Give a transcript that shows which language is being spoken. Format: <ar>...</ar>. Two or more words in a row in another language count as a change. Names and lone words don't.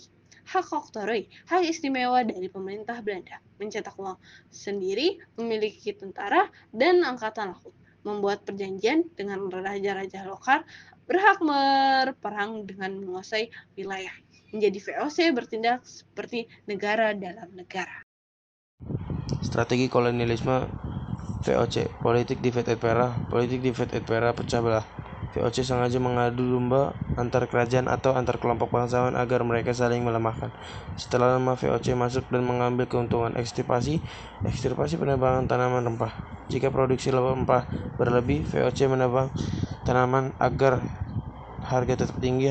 <id>Hak oktroi, hak istimewa dari pemerintah Belanda, mencetak uang sendiri, memiliki tentara dan angkatan laut, membuat perjanjian dengan raja-raja lokal, berhak berperang dengan menguasai wilayah. Menjadi VOC bertindak seperti negara dalam negara. Strategi kolonialisme VOC, politik</id> <la>divide et impera.</la> <id>Politik</id> <la>divide et impera</la> <id>pecah belah. VOC sengaja mengadu domba antar kerajaan atau antar kelompok bangsawan agar mereka saling melemahkan. Setelah lama VOC masuk dan mengambil keuntungan. Ekstirpasi penebangan tanaman rempah. Jika produksi rempah berlebih, VOC menebang tanaman agar harga tetap tinggi.</id>